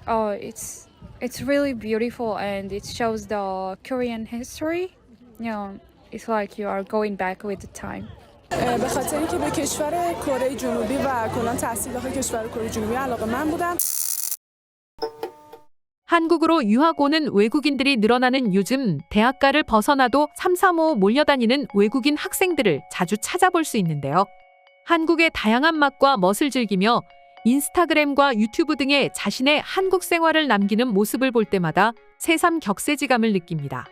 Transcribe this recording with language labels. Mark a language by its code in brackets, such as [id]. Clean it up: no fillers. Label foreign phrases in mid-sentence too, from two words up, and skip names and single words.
[en] It's really beautiful and it shows the Korean history. It's like you are going back with the time. [fa] به خاطر اینکه به کشور کره جنوبی و کلا تحصیل داخل کشور کره جنوبی علاقه‌مند بودم. [ko] 한국으로 유학 오는 외국인들이 늘어나는 요즘 대학가를 벗어나도 삼삼오오 몰려다니는 외국인 학생들을 자주 찾아볼 수 있는데요. 한국의 다양한 맛과 멋을 즐기며 인스타그램과 유튜브 등에 자신의 한국 생활을 남기는 모습을 볼 때마다 새삼 격세지감을 느낍니다.